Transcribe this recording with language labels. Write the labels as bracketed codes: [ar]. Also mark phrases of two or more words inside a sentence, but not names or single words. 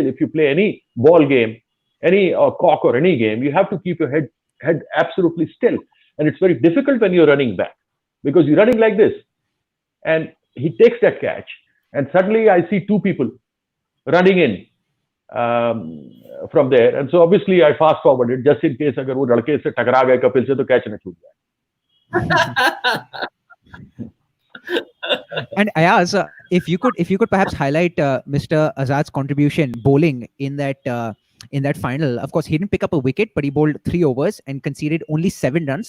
[en] If you play any ball game, any cock or any game, you have to keep your head absolutely still. And it's very difficult when you're running back because you're running like this. And he takes that catch, and suddenly I see two people running in from there. And so obviously I fast forwarded just in case [hi] अगर वो लड़के से टकरा गए कपिल से तो कैच न छूट जाए. [en] And Ayaz, if you could perhaps highlight Mr. Azad's contribution bowling in that final. Of course, he didn't pick up a wicket, but he bowled 3 overs and conceded only 7 runs.